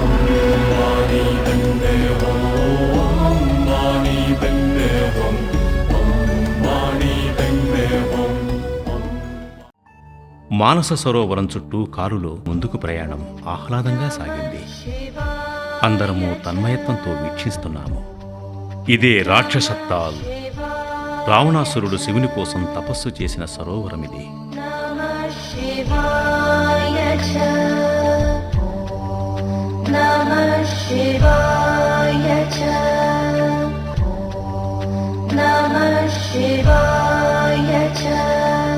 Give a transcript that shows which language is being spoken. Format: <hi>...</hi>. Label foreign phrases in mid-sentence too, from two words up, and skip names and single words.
<te>మానస సరోవరం చుట్టూ కారులో ముందుకు ప్రయాణం ఆహ్లాదంగా సాగింది. అందరము తన్మయత్వంతో వీక్షిస్తున్నాము. ఇదే రాక్షసత్తాల్. రావణాసురుడు శివుని కోసం తపస్సు చేసిన సరోవరమిది.</te> <sa>नमः शिवाय च नमः शिवाय च नमः शिवाय च</sa>